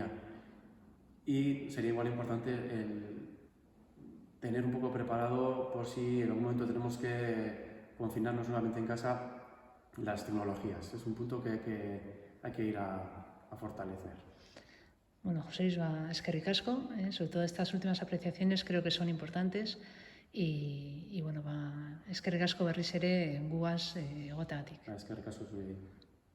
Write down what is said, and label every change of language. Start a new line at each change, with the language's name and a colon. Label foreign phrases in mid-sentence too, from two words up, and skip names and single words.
Spanish: Y sería igual importante tener un poco preparado por si en algún momento tenemos que confinarnos solamente en casa, las tecnologías. Es un punto que hay que ir a fortalecer. Bueno, José Luis,
Basque: eskerrik asko,
Spanish: sobre todo estas últimas apreciaciones creo que son importantes y bueno,
Basque: eskerrik asko berriz ere guaz egoteagatik. Eskerrik asko zuri.